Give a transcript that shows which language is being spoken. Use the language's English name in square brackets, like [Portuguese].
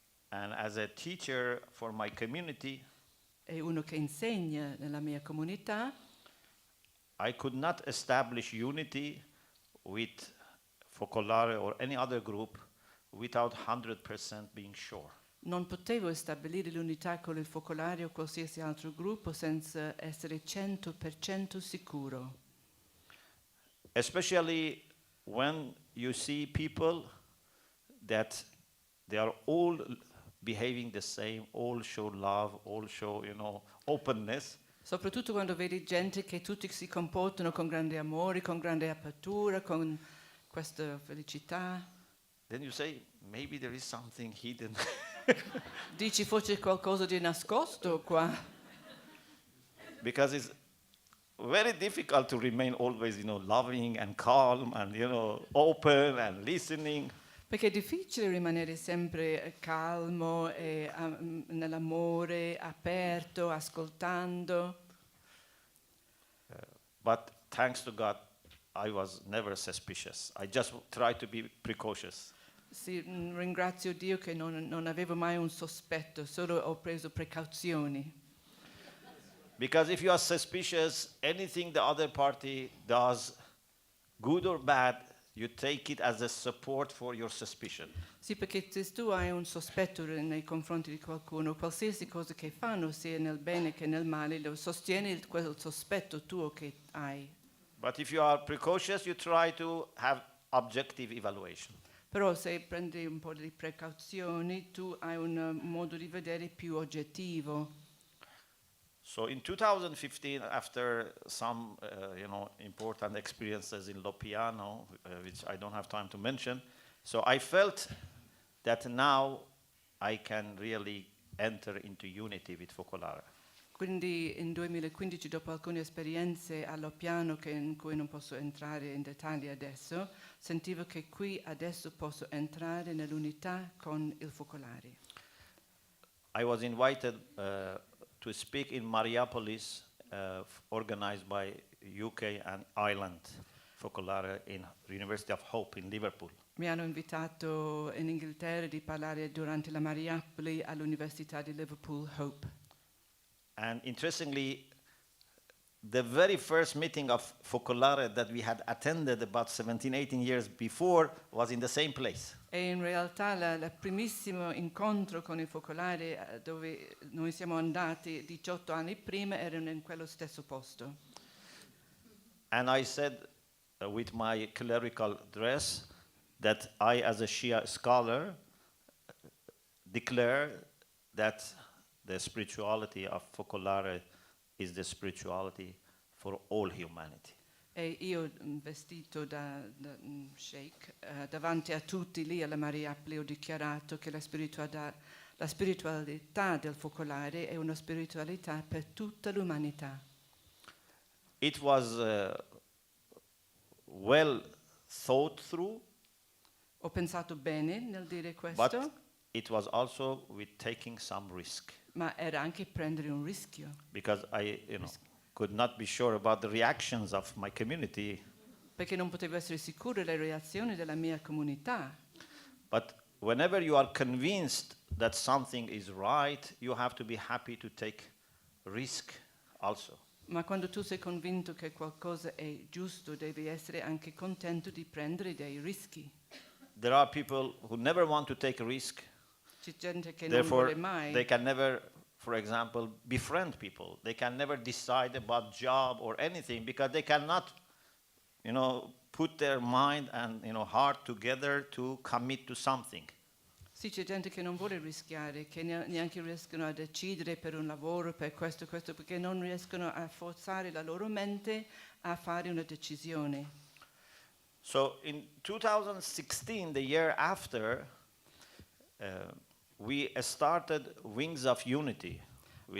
[English] and as a teacher for my community, [Italian] e uno che insegna nella mia comunità, [English] I could not establish unity with Focolare or any other group without 100% being sure. [Italian] non potevo stabilire l'unità con il Focolare o qualsiasi altro gruppo senza essere 100% sicuro. [English] Especially when you see people that they are all behaving the same, all show love, all show, openness. [Italian] Soprattutto quando vedi gente che tutti si comportano con grande amore, con grande apertura, con questa felicità. [English] Then you say, maybe there is something hidden. [Italian] Dici forse qualcosa di nascosto qua, [English] Because it's very difficult to remain always, loving and calm and, open and listening. [Italian] perché è difficile rimanere sempre calmo e nell'amore, aperto, ascoltando. [English] But thanks to God, I was never suspicious. I just tried to be precautious. [Italian] Sì, ringrazio Dio che non avevo mai un sospetto, solo ho preso precauzioni. [English] Because if you are suspicious, anything the other party does, good or bad, you take it as a support for your suspicion. [Italian] Sì, perché se tu hai un sospetto nei confronti di qualcuno, qualsiasi cosa che fanno, sia nel bene che nel male, lo sostieni quel sospetto tuo che hai. [English] But if you are precautious, you try to have objective evaluation. [Italian] Però se prendi un po' di precauzioni, tu hai un modo di vedere più oggettivo. [English] So in 2015, after some important experiences in Loppiano, which I don't have time to mention, so I felt that now I can really enter into unity with Focolare. [Italian] Quindi in 2015, dopo alcune esperienze a Loppiano in cui non posso entrare in dettagli adesso, sentivo che qui adesso posso entrare nell'unità con il Focolare. [English] I was invited to speak in Mariapolis, organized by UK and Ireland Focolare in University of Hope in Liverpool. [Italian] Mi hanno invitato in Inghilterra di parlare durante la Mariapoli all'Università di Liverpool Hope. [English] And interestingly, the very first meeting of Focolare that we had attended about 17, 18 years before was in the same place. [Italian] E in realtà il primissimo incontro con il Focolare dove noi siamo andati 18 anni prima erano in quello stesso posto. [English] And I said with my clerical dress that I, as a Shia scholar, declare that the spirituality of Focolare is the spirituality for all humanity. [Italian] E io vestito da sheikh davanti a tutti lì alla Mariapoli ho dichiarato che la spiritualità del Focolare è una spiritualità per tutta l'umanità. [English] It was well thought through, [Italian] Ho pensato bene nel dire questo, [English] but it was also with taking some risk, [Italian] ma era anche prendere un rischio. [English] because I, could not be sure about the reactions of my community. [Italian] Perché non potevo essere sicuro delle reazioni della mia comunità. [English] But whenever you are convinced that something is right, you have to be happy to take risk also. [Italian] Ma quando tu sei convinto che qualcosa è giusto, devi essere anche contento di prendere dei rischi. [English] There are people who never want to take a risk, [Italian] C'è gente che non [English] therefore [Italian] vuole mai. [English] they can never, for example, befriend people. They can never decide about job or anything because they cannot, put their mind and heart together to commit to something. [Italian] Sì, c'è gente che non vuole rischiare, che neanche riescono a decidere per un lavoro, per questo, perché non riescono a forzare la loro mente a fare una decisione. [English] So in 2016, the year after, we started Wings of Unity with